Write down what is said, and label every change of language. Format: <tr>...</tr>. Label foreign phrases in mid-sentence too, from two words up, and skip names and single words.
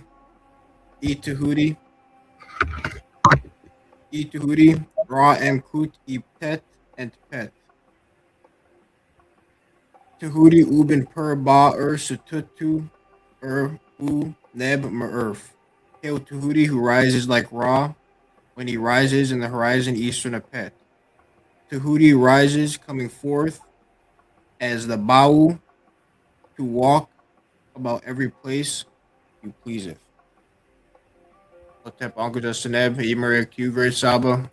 <egy>E Tehuti. E Tehuti. Ra and Kut e Pet and Pet. Tehuti Ubin Per Ba Sututu U Neb Merf.</egy> <en>Hail Tehuti who rises like Ra when he rises in the horizon eastern of Pet. Tehuti rises coming forth as the Bau to walk about every place you pleaseth. Hotep Uncle Justineb, Emerek Q, Great Saba.</en>